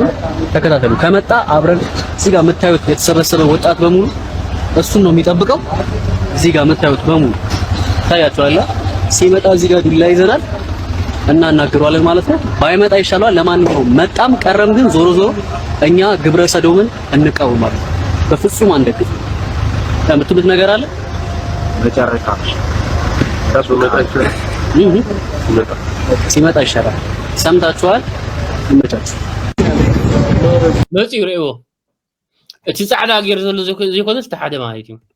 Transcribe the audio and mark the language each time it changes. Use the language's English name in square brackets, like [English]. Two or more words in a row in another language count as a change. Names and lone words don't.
[Amharic] ነው። ተከታተሉ። ከመጣ አብረን እዚህ ጋር የምታዩት የተሰበሰበ ወጣት በሙሉ እሱን ነው የሚጠብቀው። እዚህ ጋር የምታዩት በሙሉ ታያችኋል። ሲመጣ እዚህ ጋር ዱላ ይዘናል እና እናግረዋለን ማለት ነው። ባይመጣ ይሻላል። ለማንኛውም መጣም ቀረም ግን ዞሮ እኛ ግብረ ሰዶምን እንቃወማለን። በፍጹም አንደግፍ። የምትሉት ነገር አለ መጨረሻ ሲመጣ ይሻላል። ሰምታችኋል። ይመቻችሁ። [Tigrinya] መጽዩ ረይዎ እቲ ጻዕዳ ገይር ዘሎ ዘይኮነስ ተሓደ ማለት እዩ